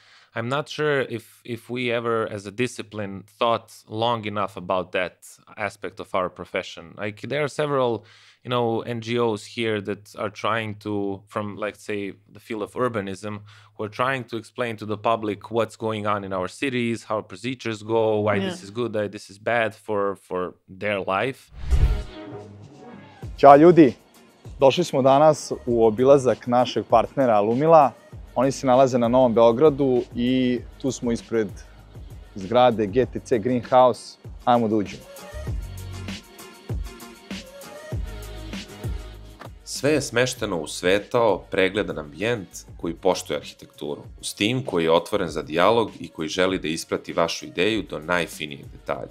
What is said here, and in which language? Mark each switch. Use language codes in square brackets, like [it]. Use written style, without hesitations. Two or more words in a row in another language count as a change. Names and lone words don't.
[en] But I'm not sure if we ever, as a discipline, thought long enough about that aspect of our profession. Like there are several, NGOs here that are trying to, from let's say the field of urbanism, who are trying to explain to the public what's going on in our cities, how procedures go, why this is good, why this is bad for their life. [sr] Ćao ljudi, došli smo danas u obilazak našeg partnera Alumila. Oni se nalaze na Novom Beogradu i tu smo ispred zgrade GTC Greenhouse. Ajmo da uđemo. Sve je smešteno u svetao, pregledan ambijent koji poštuje arhitekturu, uz tim koji je otvoren za dijalog i koji želi da isprati vašu ideju do najfinijeg detalja.